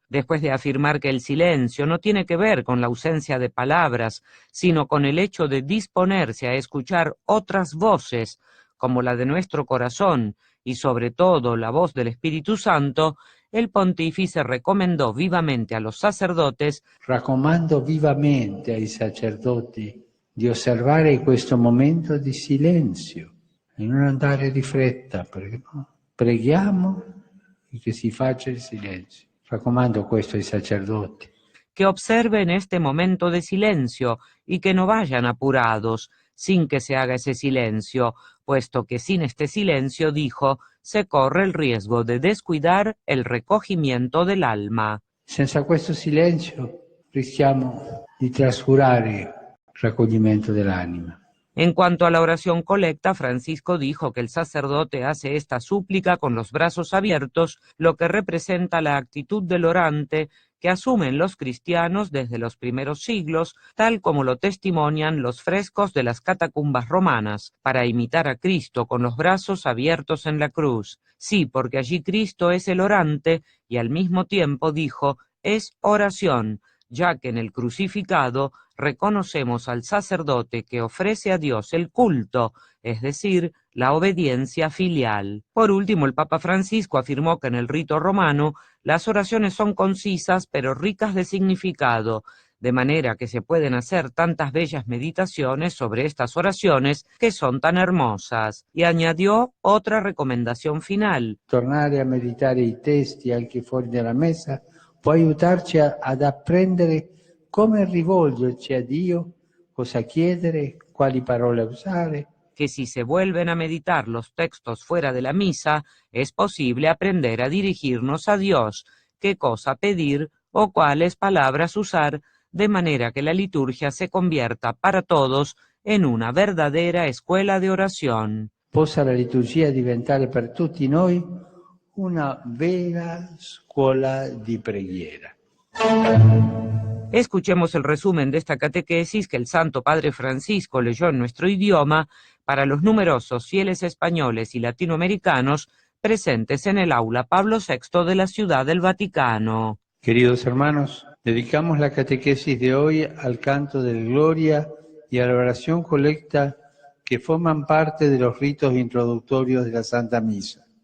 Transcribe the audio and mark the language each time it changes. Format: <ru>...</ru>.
<es>Después de afirmar que el silencio no tiene que ver con la ausencia de palabras, sino con el hecho de disponerse a escuchar otras voces, como la de nuestro corazón, y sobre todo la voz del Espíritu Santo, el pontífice recomendò vivamente a los sacerdotes</es> <it>Raccomando vivamente ai sacerdoti di osservare questo momento di silenzio e non andare di fretta, perché no? Preghiamo e che si faccia il silenzio. Raccomando questo ai sacerdoti.</it> <es>que observen este momento de silencio y que no vayan apurados, sin que se haga ese silencio, puesto que sin este silencio, dijo, se corre el riesgo de descuidar el recogimiento del alma.</es> <it>Senza questo silenzio rischiamo di trascurare il raccoglimento dell'anima.</it> <es>En cuanto a la oración colecta, Francisco dijo que el sacerdote hace esta súplica con los brazos abiertos, lo que representa la actitud del orante que asumen los cristianos desde los primeros siglos, tal como lo testimonian los frescos de las catacumbas romanas, para imitar a Cristo con los brazos abiertos en la cruz. Sí, porque allí Cristo es el orante y al mismo tiempo, dijo, es oración, ya que en el crucificado reconocemos al sacerdote que ofrece a Dios el culto, es decir, la obediencia filial. Por último, el Papa Francisco afirmó que en el rito romano las oraciones son concisas pero ricas de significado, de manera que se pueden hacer tantas bellas meditaciones sobre estas oraciones que son tan hermosas. Y añadió otra recomendación final.</es> <it>Tornare a meditare i testi anche fuori dalla messa può aiutarci ad apprendere come rivolgerci a Dio, cosa chiedere, quali parole usare.</it> <es>Que si se vuelven a meditar los textos fuera de la misa, es posible aprender a dirigirnos a Dios, qué cosa pedir o cuáles palabras usar, de manera que la liturgia se convierta para todos en una verdadera escuela de oración.</es> <it>Possa la liturgia diventare per tutti noi una vera scuola di preghiera.</it> <es>Escuchemos el resumen de esta catequesis que el Santo Padre Francisco leyó en nuestro idioma para los numerosos fieles españoles y latinoamericanos presentes en el aula Pablo VI de la Ciudad del Vaticano. Queridos hermanos, dedicamos la catequesis de hoy al canto del Gloria y a la oración colecta que forman parte de los ritos introductorios de la Santa Misa.</es>